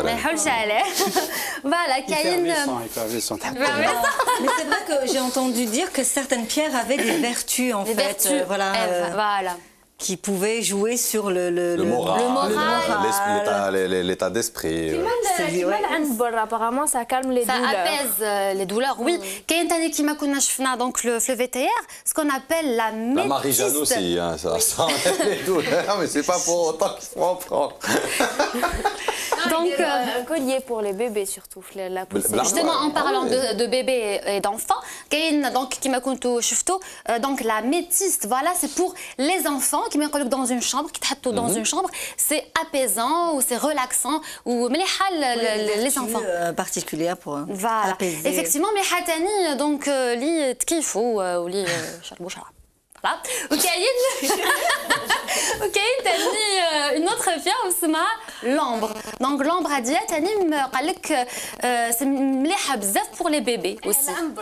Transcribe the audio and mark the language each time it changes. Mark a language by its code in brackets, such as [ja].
[ar] ما يحولش عليه فوالا كاين [fr] Mais c'est vrai que j'ai entendu dire que certaines pierres avaient des vertus en fait, voilà. qui pouvaient jouer sur le moral, l'état d'esprit. Apparemment, ça calme les douleurs. Ça apaise les douleurs, oui. [ar] كاين ثاني كيما كنا شفنا [fr] donc le vétérinaire, ce qu'on appelle la métiste. La Marie-Jeanne aussi, hein, ça enlève les douleurs, mais c'est pas pour autant qu'il faut en prendre. Donc, un collier pour les bébés surtout. La justement, en parlant de bébés et d'enfants, donc [ar] كيما كنتو شفتوا [fr] donc la métiste, voilà, c'est pour les enfants qui mettent dans une chambre, qui [ar] تحطوا [fr] dans une chambre, c'est apaisant ou c'est relaxant ou [ar] مليحة [fr] les enfants. Particulière pour apaiser. Effectivement, [ar] مليحة تاني [fr] donc [ar] اللي تكيفوا واللي شربوا شراب. [fr] Voilà. [ar] وكاين تاني [fr] une autre pierre [ar] اسمها [fr] l'ambre. Donc l'ambre [ar] هادية تاني قال لك سي مليحة بزاف [fr] pour les bébés aussi.